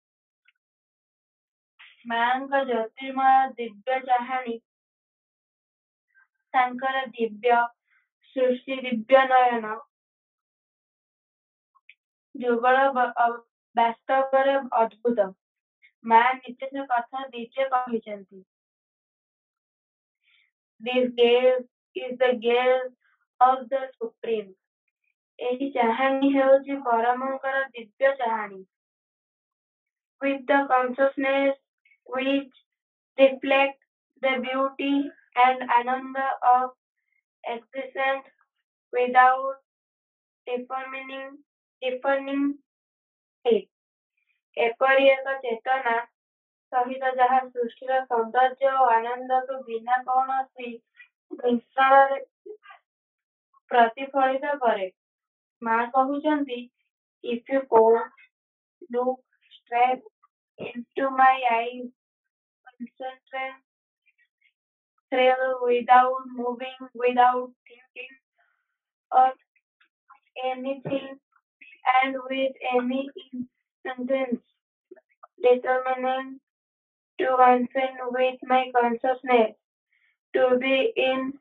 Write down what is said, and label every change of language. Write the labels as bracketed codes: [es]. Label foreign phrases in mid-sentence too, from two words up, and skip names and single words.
[or] ମାଙ୍କ ଜ୍ୟୋତିର୍ମୟ ଦିବ୍ୟ ଚାହାଣୀ ତାଙ୍କର ଦିବ୍ୟ ସୃଷ୍ଟି ଦିବ୍ୟ ନୟନ ଯୁଗଳ ବାସ୍ତବରେ ଅଦ୍ଭୁତ। ମା ନିଜେ ସେ କଥା ନିଜେ କହିଛନ୍ତି [en] This gaze is the gaze of the supreme [or] ଏହି ଚାହାଣୀ ହେଉଛି ପରମଙ୍କର ଦିବ୍ୟ ଚାହାଣୀ [en] with the consciousness which reflect the beauty and ananda of existence without defining [or] it ଏପରି ଏକ ଚେତନା ସହିତ ଯାହା ସୃଷ୍ଟିର ସୌନ୍ଦର୍ଯ୍ୟ ଓ ଆନନ୍ଦକୁ ବିନା କୌଣସି ମିଶ୍ରଣରେ ପ୍ରତିଫଳିତ କରେ। ମା କହୁଛନ୍ତି [en] if you look straight into my eyes concentrate without moving without thinking of anything and with any intense determination to unfriend with my consciousness to be in